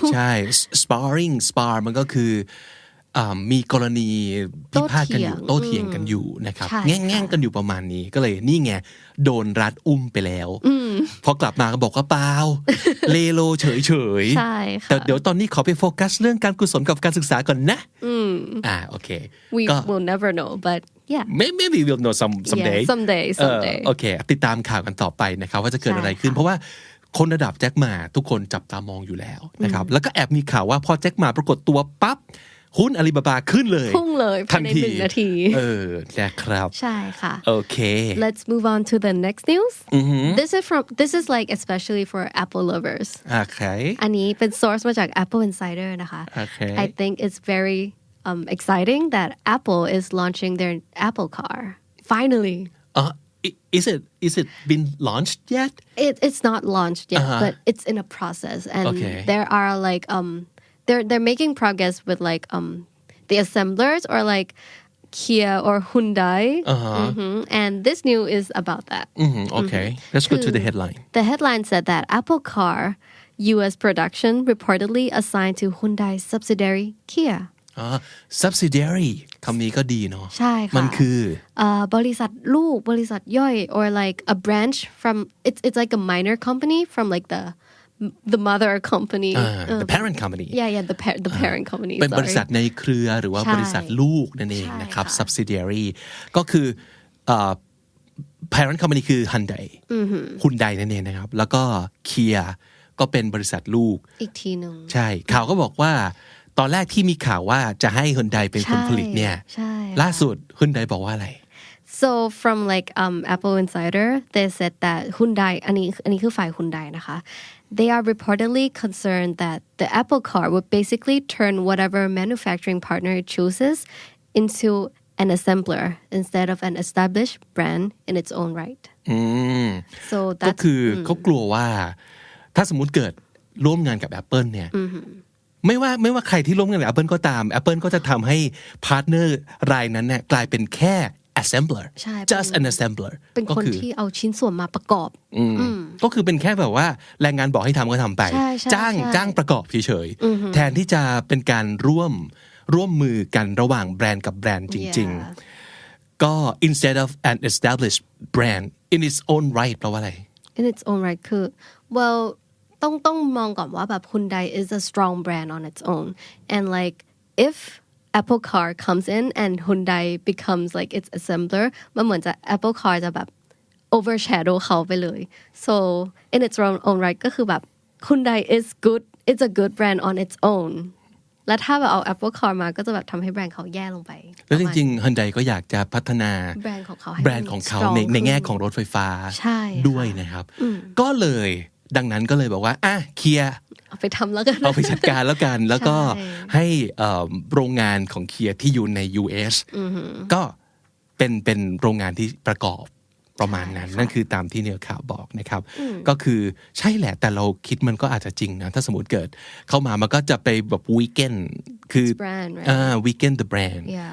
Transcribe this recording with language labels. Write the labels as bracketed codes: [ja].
[th] ใช่ spar มันก็คือมีกรณีพิพาทกันอยู่โต้เถียงกันอยู่นะครับแง่งกันอยู่ประมาณนี้ก็เลยนี่ไงโดนรัฐอุ้มไปแล้วพอกลับมาก็บอกว่าเปล่าเลโลเฉย ใช่ค่ะ แต่เดี๋ยวตอนนี้ขอไปโฟกัสเรื่องการกุศลกับการศึกษาก่อนนะโอเค [en] we will never know but yeah maybe we'll know someday someday [th] โอเคติดตามข่าวกันต่อไปนะครับว่าจะเกิดอะไรขึ้นเพราะว่าคนระดับแจ็คหม่าทุกคนจับตามองอยู่แล้วนะครับแล้วก็แอบมีข่าวว่าพอแจ็คหม่าปรากฏตัวปั๊บหุ้นอาลีบาบาขึ้นเลย พุ่งเลยภายใน1 นาที นะครับ ใช่ค่ะ โอเค [en] let's move on to the next news this is like especially for Apple lovers [th] อันนี้เป็น source มาจาก Apple Insider นะคะ [en] I think it's very exciting that Apple is launching their Apple car finally Is it been launched yet? It's not launched yet, but it's in a process, and there are like they're making progress with like the assemblers or like Kia or Hyundai, and this news is about that. Okay, let's go to the headline. The headline said that Apple Car U.S. production reportedly assigned to Hyundai subsidiary Kia. [th] Subsidiary คำนี้ก็ดีเนาะ ใช่ค่ะ มันคื อบริษัทลูกบริษัทย่อย [en] or like a branch from it's like a minor company from like the mother company the parent company yeah the parent company [th] เป็นบริษัทในเครือหรือว่าบริษัทลูกนั่นเองนะครับ subsidiary ก็คือparent company คือ Hyundai นั่นเองนะครับแล้วก็ Kia ก็เป็นบริษัทลูก อีกทีนึง ใช่ข่าวก็บอกว่าตอนแรกที่มีข่าวว่าจะให้ Hyundai เป็นคนผลิตเนี่ยล่าสุด Hyundai บอกว่าอะไร [en] so from like Apple Insider they said that Hyundai [th] อันนี้คือฝ่าย Hyundai นะคะ [en] they are reportedly concerned that the Apple car would basically turn whatever manufacturing partner it chooses into an assembler instead of an established brand in its own right so that's [th] ก็คือเขากลัวว่าถ้าสมมุติเกิดร่วมงานกับ Apple เนี่ยไม่ว่าใครที่ร่วมงานกับ Apple ก็ตาม Apple ก็จะทำให้พาร์ทเนอร์รายนั้นเนี่ยกลายเป็นแค่ assembler [en] just an assembler [th] เป็นคนที่เอาชิ้นส่วนมาประกอบ ก็คือเป็นแค่แบบว่าแรงงานบอกให้ทำก็ทำไปจ้างประกอบเฉยๆแทนที่จะเป็นการร่วมมือกันระหว่างแบรนด์กับแบรนด์จริงๆก็ [en] instead of an established brand in its own right [th] แปลว่าอะไร [en] in its own right คือ well [th] ต้องมองก่อนว่าแบบ [en] Hyundai is a strong brand on its own and like if Apple Car comes in and Hyundai becomes like its assembler [th] มันเหมือนจะ Apple Car จะแบบ [en] overshadow [th] เขาไปเลย [en] so in its own right [th] ก็คือแบบ [en] Hyundai is good it's a good brand on its own [th] แล้วถ้าแบบเอา Apple Car มาก็จะแบบทำให้แบรนด์เขาแย่ลงไป แล้วจริงๆ Hyundai ก็อยากจะพัฒนา แบรนด์ของเขา ในแง่ของรถไฟฟ้าด้วยนะครับก็เลยดังนั้นก็เลยบอกว่าเคลียร์ เอาไปทำแล้วกัน เอาไปจัดการแล้วกันแล้วก็ให้โรงงานของเคียร์ที่อยู่ใน US ก็เป็นโรงงานที่ประกอบประมาณนั้นนั่นคือตามที่เนื้อข่าวบอกนะครับก็คือใช่แหละแต่เราคิดมันก็อาจจะจริงนะถ้าสมมติเกิดเข้ามามันก็จะไปแบบวีคเอนคือวีคเอน [en] the brand